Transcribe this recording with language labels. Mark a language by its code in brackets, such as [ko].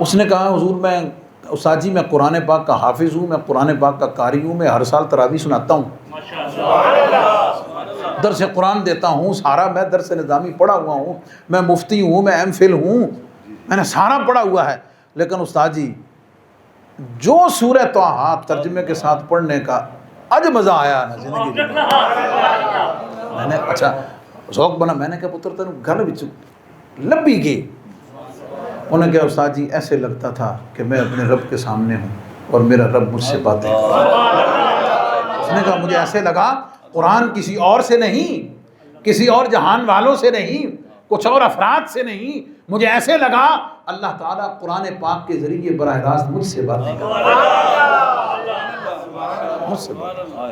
[ur] اس نے کہا حضور میں استاد جی میں قرآن پاک کا حافظ ہوں, میں قرآن پاک کا قاری ہوں, میں ہر سال تراویح سناتا ہوں, درس قرآن دیتا ہوں, سارا میں درس نظامی پڑھا ہوا ہوں, میں مفتی ہوں, میں ایم فل ہوں, میں نے سارا پڑھا ہوا ہے, لیکن استاد جی جو سورہ طٰہٰ ترجمے کے ساتھ پڑھنے کا اج مزہ آیا نا زندگی میں. میں نے اچھا ذوق بنا. میں نے کہا [pa] پتر تینوں گل وچ لبھی گئی. [ur] انہوں نے کہا استاد جی ایسے لگتا تھا کہ میں اپنے رب کے سامنے ہوں اور میرا رب مجھ سے باتیں کر رہا ہے. اس نے کہا مجھے ایسے لگا قرآن کسی اور سے نہیں, کسی اور جہان والوں سے نہیں, کچھ اور افراد سے نہیں, مجھے ایسے لگا اللہ تعالیٰ قرآن پاک کے ذریعے براہ راست مجھ سے باتیں کر رہا ہے, مجھ سے باتیں.